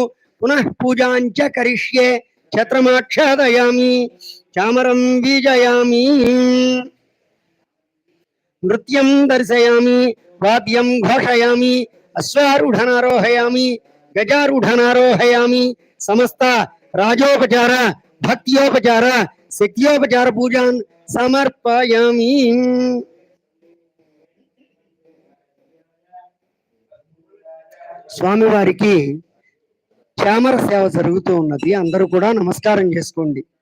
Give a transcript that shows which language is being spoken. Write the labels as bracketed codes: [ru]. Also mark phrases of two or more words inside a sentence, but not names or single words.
[sa] पुनः पूजाञ्च करिष्ये छत्रमाच्छादयामि चामरं बीजयामि नृत्यं दर्शयामि वाद्यं घोषयामि अश्वारूढनारोहयामि गजारूढनारोहयामि समस्त రాజోపచార భక్త్యోపచార శక్త్యోపచార పూజాన్ సమర్పయామి. [te] స్వామివారికి చామర సేవ జరుగుతూ ఉన్నది. అందరూ కూడా నమస్కారం చేసుకోండి.